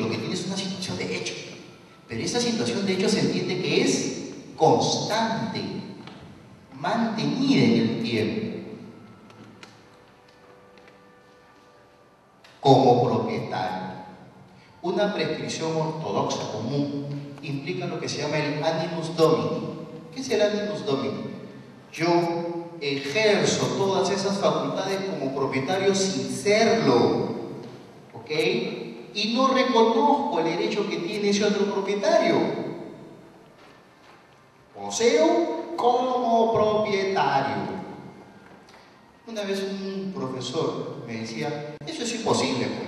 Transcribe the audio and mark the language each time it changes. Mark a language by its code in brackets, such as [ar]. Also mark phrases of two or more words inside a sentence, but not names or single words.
[es] Lo que tiene es una situación de hecho, pero esa situación de hecho se entiende que es constante, mantenida en el tiempo. Como propietario, una prescripción ortodoxa común implica lo que se llama el [la] animus domini. [es] ¿Qué es el [la] animus domini? [es] Yo ejerzo todas esas facultades como propietario sin serlo, ¿ok? Y no reconozco el derecho que tiene ese otro propietario. Poseo como propietario. Una vez un profesor me decía, eso es imposible, pues.